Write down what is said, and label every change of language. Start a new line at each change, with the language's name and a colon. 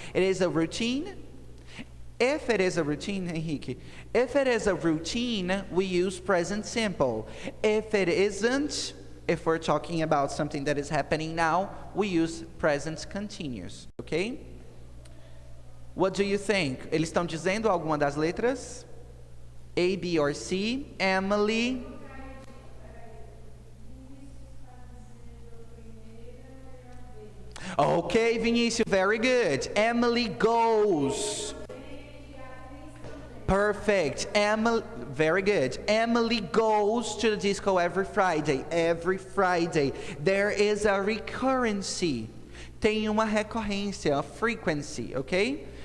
English: It is a routine? If it is a routine, Henrique, if it is a routine, we use present simple. If it isn't, if we're talking about something that is happening now, we use present continuous, okay? What do you think?
Portuguese: Eles estão dizendo alguma das letras?
English: A, B, or C? Emily? Okay, Vinícius, very good. Emily goes. Perfect. Emily, very good. Emily goes to the disco every Friday. Every Friday. There is a recurrency.
Portuguese: Tem uma recorrência,
English: a frequency, okay?